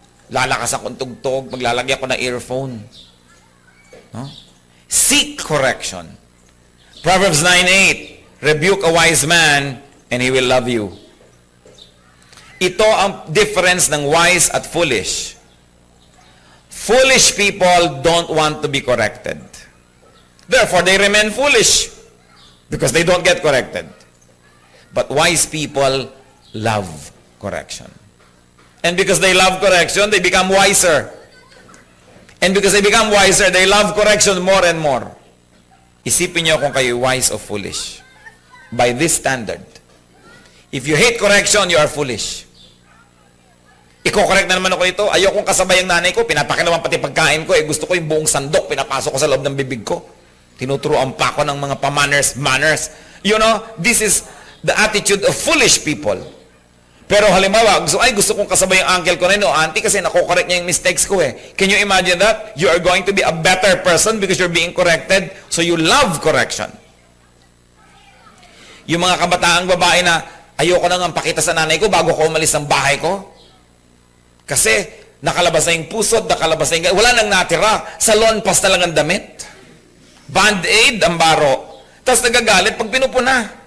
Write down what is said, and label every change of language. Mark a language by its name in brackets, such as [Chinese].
[Filipino] Lalakas akong tugtog, maglalagay ako ng earphone. [English] No? Seek correction. Proverbs 9:8, rebuke a wise man and he will love you. [Filipino] Ito ang difference ng wise at foolish. [English] Foolish people don't want to be corrected. Therefore, they remain foolish because they don't get corrected. But wise people love correction. And because they love correction, they become wiser. And because they become wiser, they love correction more and more. [Filipino] Isipin niyo kung kayo wise or foolish. [English] By this standard. If you hate correction, you are foolish. [Filipino] Iko-correct na naman ako ito. Ayokong kasabay ang nanay ko. Pinapakilaman pati pagkain ko. Gusto ko yung buong sandok. Pinapasok ko sa loob ng bibig ko. Tinuturuan pa ako ng mga manners. [English] You know, this is the attitude of foolish people. [Filipino] Pero halimbawa, gusto kong kasabay yung uncle ko na yun, o auntie, kasi nako-correct niya yung mistakes ko eh. [English] Can you imagine that? You are going to be a better person because you're being corrected. So you love correction. [Filipino] Yung mga kabataang babae na, ayoko na nga pakita sa nanay ko bago ko umalis ng bahay ko. Kasi nakalabas na yung pusod, nakalabas na yung... Wala nang natira. Salon pas na lang ang damit. Band-aid, ang baro. Tapos nagagalit pag pinupuna.